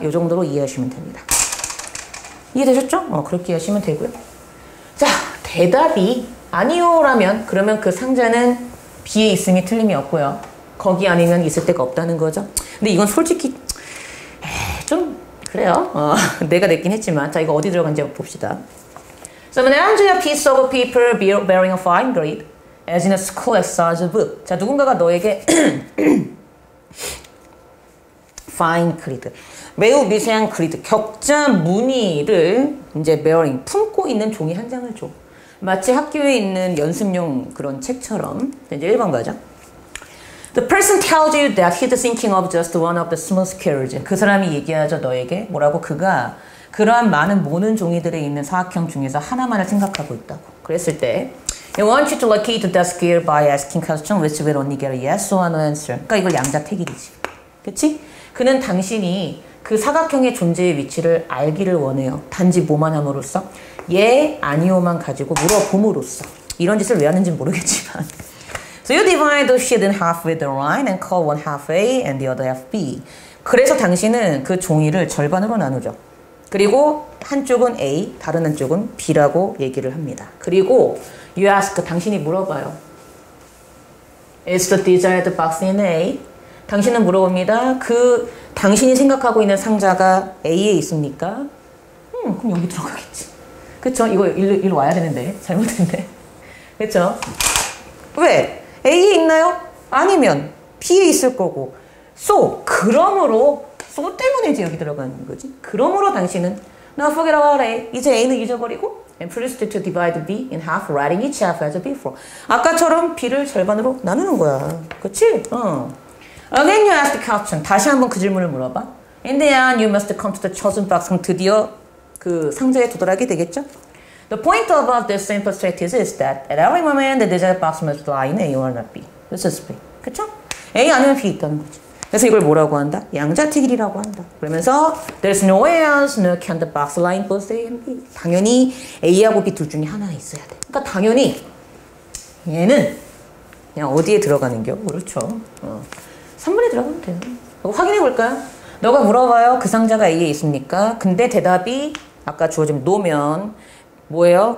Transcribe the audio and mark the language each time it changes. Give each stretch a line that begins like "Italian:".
Korean: 이 정도로 이해하시면 됩니다. 이해되셨죠? 그렇게 이해하시면 되고요. 자, 대답이 아니요라면 그러면 그 상자는 B에 있음이 틀림이 없고요. 거기 아니면 있을 데가 없다는 거죠. 근데 이건 솔직히 좀 그래요. 내가 냈긴 했지만 자, 이거 어디 들어간지 한번 봅시다.
English: So, arrange a piece of paper bearing a fine grid as in a school exercise book.
Korean: 자, 누군가가 너에게
English: fine grid,
Korean: 매우 미세한 그리드, 격자 무늬를 이제 bearing, 품고 있는 종이 한 장을 줘. 마치 학교에 있는 연습용 그런 책처럼. 이제 1번 가자.
English: The person tells you that he's thinking of just one of the small squares.
Korean: 그 사람이 얘기하죠, 너에게. 뭐라고? 그가 그러한 많은 모는 종이들에 있는 사각형 중에서 하나만을 생각하고 있다고. 그랬을 때
English: I want you to locate that square by asking question which will only get a yes or no answer.
Korean: 그러니까 이걸 양자택일이지. 그치? 그는 당신이 그 사각형의 존재의 위치를 알기를 원해요. 단지 뭐만 함으로써? 예, 아니오만 가지고 물어봄으로써. 이런 짓을 왜 하는지 모르겠지만.
English: So you divide the sheet in half with the line and call one half A and the other half B.
Korean: 그래서 당신은 그 종이를 절반으로 나누죠. 그리고 한쪽은 A, 다른 한쪽은 B라고 얘기를 합니다. 그리고
English: you ask,
Korean: 당신이 물어봐요.
English: Is the desired box in A?
Korean: 당신은 물어봅니다. 그 당신이 생각하고 있는 상자가 A에 있습니까? 그럼 여기 들어가겠지. 그쵸? 이거 일로 와야 되는데 잘못했네. 그쵸? 왜? A에 있나요? 아니면 B에 있을 거고. 그러므로 so 때문에 이제 여기 들어가는 거지. 그러므로 당신은
English: Now forget about A.
Korean: 이제 A는 잊어버리고
English: and proceed to divide B in half, writing each half as before.
Korean: 아까처럼 B를 절반으로 나누는 거야. 그치?
English: Again you ask the question.
Korean: 다시 한번 그 질문을 물어봐.
English: In the end you must come to the chosen box.
Korean: 그럼 드디어 그 상자에 도달하게 되겠죠?
English: The point about this simple strategy is that at every moment the desired box must lie in A or not B. This is B.
Korean: 그쵸? A 아니면 B 있다는 거지. 그래서 이걸 뭐라고 한다? 양자택일이라고 한다. 그러면서
English: there's nowhere else can the box lie in both A and B.
Korean: 당연히 A하고 B 둘 중에 하나 있어야 돼. 그러니까 당연히 얘는 그냥 어디에 들어가는 겨? 그렇죠. 3번에 들어가면 돼요. 확인해 볼까요? 너가 물어봐요. 그 상자가 A에 있습니까? 근데 대답이 아까 주어진 노면 뭐예요?